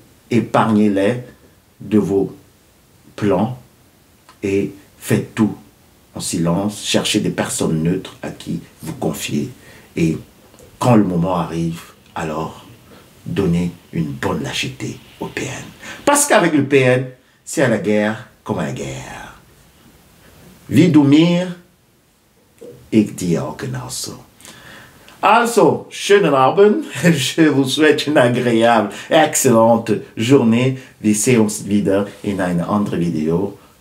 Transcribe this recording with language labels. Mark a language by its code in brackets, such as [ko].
[fr] Épargnez-les de vos plans et faites tout en silence, cherchez des personnes neutres à qui vous confier et quand le moment arrive, alors donnez une bonne lâcheté au PN. Parce qu'avec le PN, c'est à la guerre comme à la guerre. [de] Wie du mir, ich dir auch genauso. Also, schönen Abend. [fr] Je vous souhaite une agréable, excellente journée. [de] Wir sehen uns wieder in einer anderen Video.